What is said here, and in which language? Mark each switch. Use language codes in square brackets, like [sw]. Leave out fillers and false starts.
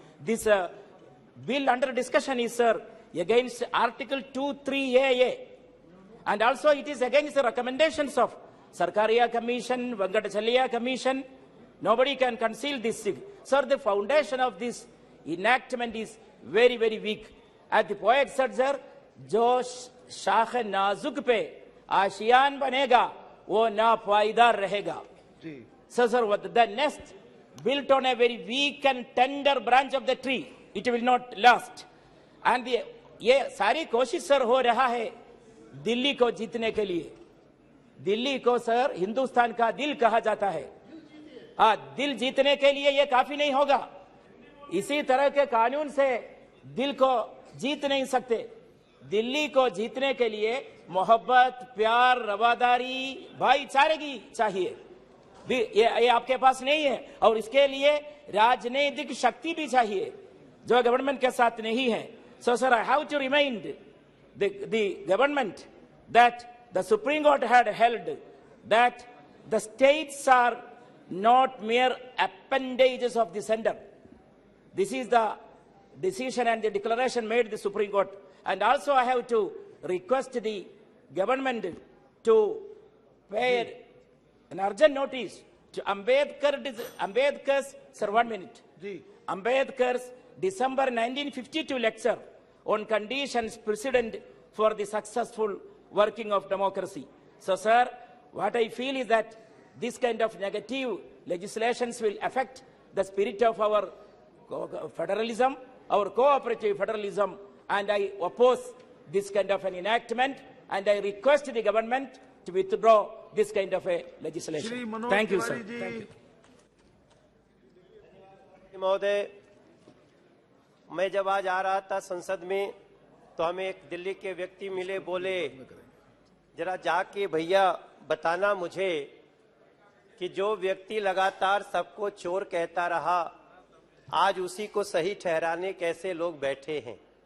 [en] This bill under discussion is, sir, against Article 2(3)AA, and also it is against the recommendations of Sarkaria Commission, Venkatachalya Commission. Nobody can conceal this thing. Sir, the foundation of this enactment is very, very weak. As the poet said, sir, [hi] जो शाख नाजुक पे ASEAN बनेगा वो नापायदार रहेगा. [en] So, sir, the nest built on a very weak and tender branch of the tree, it will not last. [hi] And ये सारी कोशिश सर हो रहा है दिल्ली को जीतने के लिए. दिल्ली को सर हिंदुस्तान का दिल कहा जाता है. दिल जीतने के लिए ये काफी नहीं होगा. इसी तरह के कानून से दिल को जीत नहीं सकते. दिल्ली को जीतने के लिए मोहब्बत, प्यार, रवादारी, भाईचारगी चाहिए. ये आपके पास नहीं है. और इसके लिए राजनीतिक शक्ति भी चाहिए जो गवर्नमेंट के साथ नहीं है. [en] So, sir, I have to remind the government that the Supreme Court had held that the states are not mere appendages of the center. This is the decision and the declaration made the Supreme Court. And also I have to request the government to pay an urgent notice to Ambedkar's, sir, 1 minute. Ambedkar's December 1952 lecture on conditions precedent for the successful working of democracy. So, sir, what I feel is that this kind of negative legislations will affect the spirit of our federalism, our cooperative federalism, and I oppose this kind of an enactment, and I request the government to withdraw this kind of a legislation. Thank you, sir. Thank you. [hi] महोदय, मैं जब आज आ रहा था संसद में तो हमें एक दिल्ली के व्यक्ति मिले, बोले जरा जाके भैया बताना मुझे कि जो व्यक्ति लगातार सबको चोर कहता रहा आज उसी को सही ठहराने कैसे लोग बैठे हैं.